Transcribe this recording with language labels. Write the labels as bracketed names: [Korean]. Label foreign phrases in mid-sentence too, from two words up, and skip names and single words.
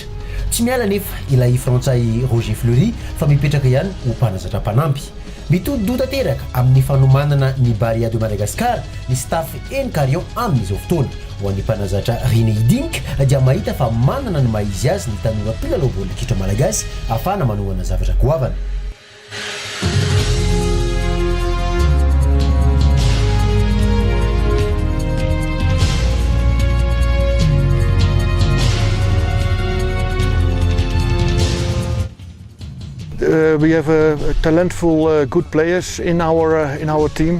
[Malagasy] Tsy miala nefa ilay frantsay Roger Fleury fa mipetraka ihany ho mpanazatra mpanampy. Mitodi-dota teraka amin'ny fanomanana ny Barea de Madagascar ny staff Enkarion amin'izao fotoana. Ho an'ny mpanazatra René Hidink dia mahita fa manana ny maizy azy ny tanora mpilalao baolina kitra malagasy ahafahana manohana zavatra goavana. [English] We have talentful, good players in our team.